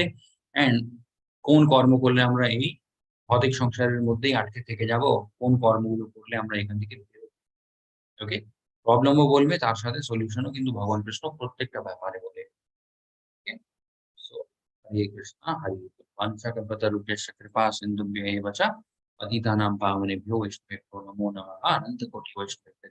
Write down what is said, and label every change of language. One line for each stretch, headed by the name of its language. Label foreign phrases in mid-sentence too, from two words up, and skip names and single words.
Bangla: অ্যান্ড কোন কর্ম করলে আমরা এই ভৌতিক সংসারের মধ্যেই আটকে থেকে যাব, কোন কর্মগুলো করলে আমরা এখান থেকে বেরোবো। ওকে? প্রবলেমও বলবে, তার সাথে সলিউশনও কিন্তু ভগবান কৃষ্ণ প্রত্যেকটা ব্যাপারে বলে। ওকে? সো হরে কৃষ্ণ, হরে কৃষ্ণ।
Sanskrit: বাঞ্ছাকল্পতরুভ্যশ্চ কৃপা সিন্ধুভ্য এব চ পতিতানাং পাবনেভ্যো বৈষ্ণবেভ্যো নমো নমঃ।
Bangla: অনন্ত কোটি বৈষ্ণব